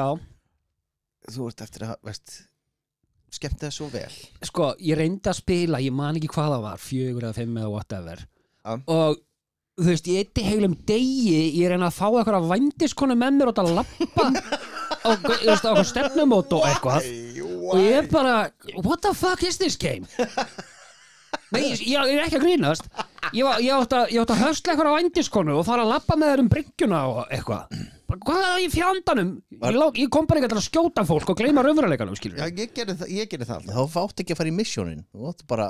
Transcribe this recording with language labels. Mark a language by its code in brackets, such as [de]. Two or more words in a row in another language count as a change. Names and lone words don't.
[is] Þú ert eftir að, veist skemmt það svo vel sko, ég reyndi að spila, ég man ekki hvað það var 4 eða 5 eða whatever og þú veist, ég eitti heilum degi ég reyna að fá eitthvað vændiskonu með mér og að lappa á eitthvað stefnumót og eitthvað og ég er bara, [en] what the fuck is this game? [is] Nei, ég er ekki að grínast ég átti að höstla eitthvað á vændiskonu og fara að lappa með þér bryggjuna og eitthvað hvað er í fjandanum? Ég kom bara ekki að skjóta fólk og gleyma raunveruleikanum, skilur. Já, ég gerði það alltaf. Þá fátt ekki að fara í missionin Þú átt bara